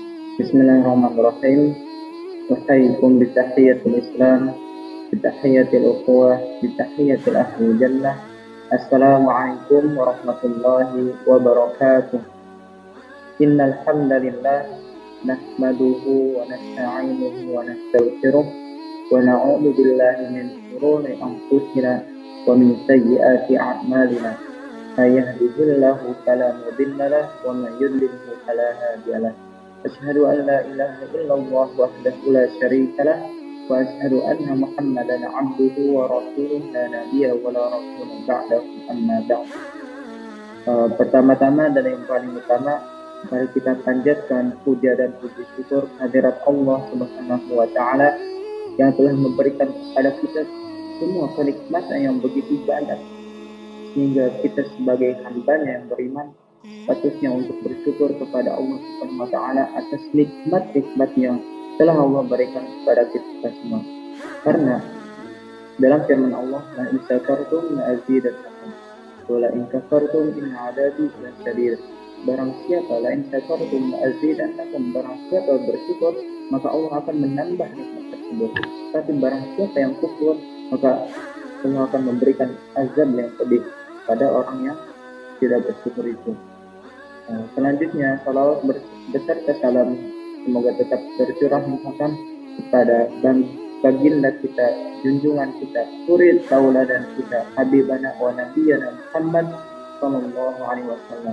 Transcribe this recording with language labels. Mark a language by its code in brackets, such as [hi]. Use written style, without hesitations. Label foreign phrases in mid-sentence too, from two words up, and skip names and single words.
[ar] بسم الله الرحمن الرحيم. أحييكم بتحية الإسلام، بتحية الأخوة، بتحية أهل الجنة. السلام عليكم ورحمة الله وبركاته. إن الحمد لله نحمده ونستعينه ونستغفره ونعوذ بالله من شرور أنفسنا ومن سيئات أعمالنا. من يهده الله فلا مضل له ومن يضلل فلا هادي له. أشهد أن لا إله إلا الله وحده لا شريك له وأشهد أن محمدا عبده ورسوله لا نبي ولا رسول بعده أما بعد. [id] Pertama-tama dan yang paling utama, mari kita panjatkan puja dan puji syukur hadirat Allah [ar] سبحانه وتعالى [id] yang telah memberikan kepada kita semua kenikmatan yang begitu banyak, sehingga kita sebagai hamba-Nya yang beriman patutnya untuk bersyukur kepada Allah [ar] سبحانه وتعالى [id] atas nikmat-nikmat yang telah Allah berikan kepada kita semua. Karena dalam firman Allah, [ar] لئن شكرتم لأزيدنكم ولئن كفرتم إن عذابي لشديد. [id] Barang siapa [ar] لئن شكرتم لأزيدنكم, [id] barang siapa bersyukur maka Allah akan menambah nikmat tersebut. Tapi barang siapa yang kufur maka Allah akan memberikan azab yang pedih pada orang yang tidak bersyukur itu. Selanjutnya, salawat beserta salam semoga tetap tercurah limpahkan kepada baginda kita, junjungan kita, suri tauladan kita, [ar] حبيبنا ونبينا محمد صلى الله عليه وسلم.